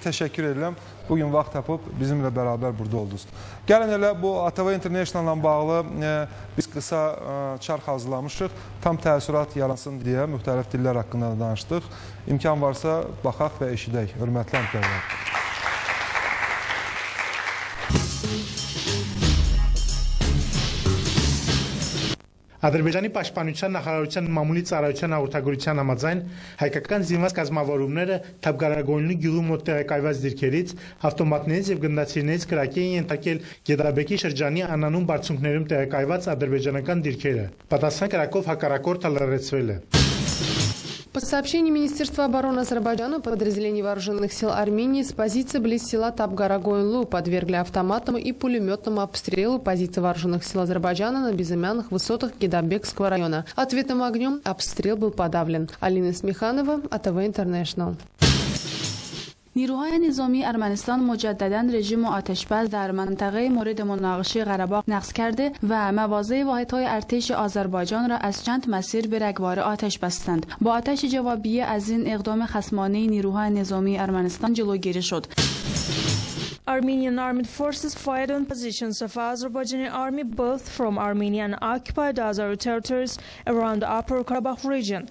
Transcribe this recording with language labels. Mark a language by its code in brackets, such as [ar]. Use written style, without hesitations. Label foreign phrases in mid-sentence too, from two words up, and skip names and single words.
[az] Təşəkkür edirəm. Bugün vaxt tapıb bizimlə bərabər burada oldunuz. Gəlin elə bu ATV International-la bağlı biz qısa çarx hazırlamışıq. Tam təəssürat yaransın deyə müxtəlif dillər haqqında danışdıq. İmkan varsa baxaq və eşidək. Hörmətli həmkarlar. [hy] Ադրբեջանի պաշտպանության նախարարության մամուլի ծառայության հաղորդագրության համաձայն հայկական զինված կազմավորումները Թավգարագոյնի գյուղի մոտ տեղակայված դիրքերից ավտոմատներից եւ գնդացիրներից կրակի են ենթարկել Գեդաբեկի շրջանի անանուն բարձունքներում տեղակայված ադրբեջանական դիրքերը։ Պատասխան կրակով հակառակորդը լրացվել է։ [ru] По сообщению Министерства обороны Азербайджана, подразделения вооруженных сил Армении с позиции близ села Табгара-Гоинлу подвергли автоматному и пулеметному обстрелу позиции вооруженных сил Азербайджана на безымянных высотах Гедабекского района. Ответным огнем обстрел был подавлен. Алина Смеханова, АТВ Интернешнл. [fa] نیروهای نظامی ارمنستان مجددا رژیم آتشبس در منطقه مورد مناقشه قره‌باغ نقض کرده و مواضع واحدهای ارتش آذربایجان را از چند مسیر به رگبار آتش بستند. با آتش جوابی از این اقدام خصمانه نیروهای نظامی ارمنستان جلوگیری شد. [en] Armenian armed forces fired on positions of Azerbaijani army both from Armenian occupied Azeri territories around the Upper Karabakh region.